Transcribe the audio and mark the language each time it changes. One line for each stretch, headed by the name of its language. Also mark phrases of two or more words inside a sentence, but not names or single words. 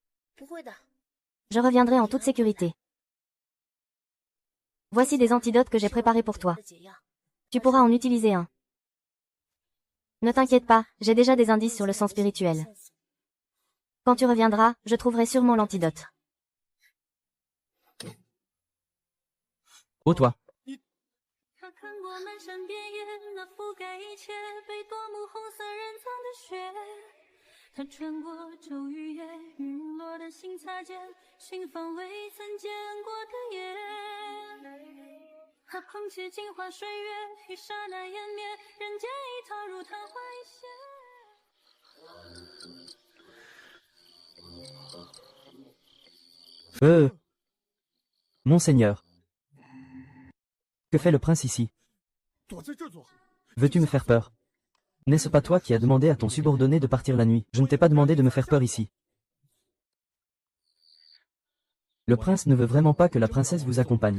French: Je reviendrai en toute sécurité. Voici des antidotes que j'ai préparés pour toi. Tu pourras en utiliser un. Ne t'inquiète pas, j'ai déjà des indices sur le sang spirituel. Quand tu reviendras, je trouverai sûrement l'antidote. ô toi.
Chinese: 他看过漫山遍野，那覆盖一切被夺目红色人藏的血。他穿过骤雨夜，陨落的心擦肩，寻访未曾见过的夜。他捧起镜花水月，一刹那湮灭，人间已逃入昙花一现。
French: Monseigneur. Que fait le prince ici? Veux-tu me faire peur? N'est-ce pas toi qui as demandé à ton subordonné de partir la nuit? Je ne t'ai pas demandé de me faire peur ici. Le prince ne veut vraiment pas que la princesse vous accompagne.